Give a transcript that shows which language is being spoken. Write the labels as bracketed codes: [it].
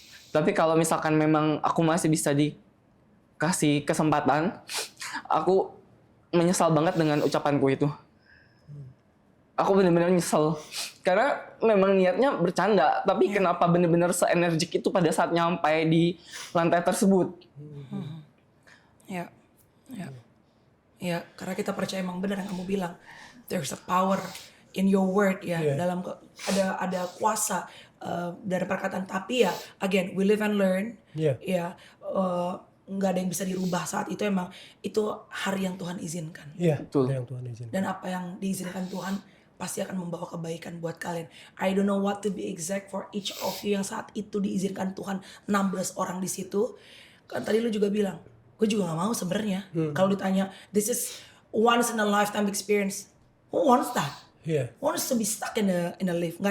[id] Tapi kalau misalkan memang aku masih bisa dikasih kesempatan, aku menyesal banget dengan ucapanku itu. Aku benar-benar nyesel. Karena memang niatnya bercanda, tapi kenapa benar-benar se-energik itu pada saat nyampe di lantai tersebut. Ya, ya, ya. Karena kita percaya emang benar yang kamu bilang. [en] There's a power in your word ya. [id] Dalam ada kuasa dari perkataan. Tapi ya, [en] again, we live and learn. [id] Ya, nggak ada yang bisa dirubah saat itu. Emang itu hari yang Tuhan izinkan. Iya, Betul. yang Tuhan izinkan. Dan apa yang diizinkan Tuhan pasti akan membawa kebaikan buat kalian. [en] I don't know what to be exact for each of you [id] yang saat itu diizinkan Tuhan 16 orang di situ. Kan tadi lu juga bilang, gue juga gak mau sebenarnya. Kalau ditanya, [en] this is once in a lifetime experience. Who wants that? [id] Iya. [en] Who wants to be stuck in a lift?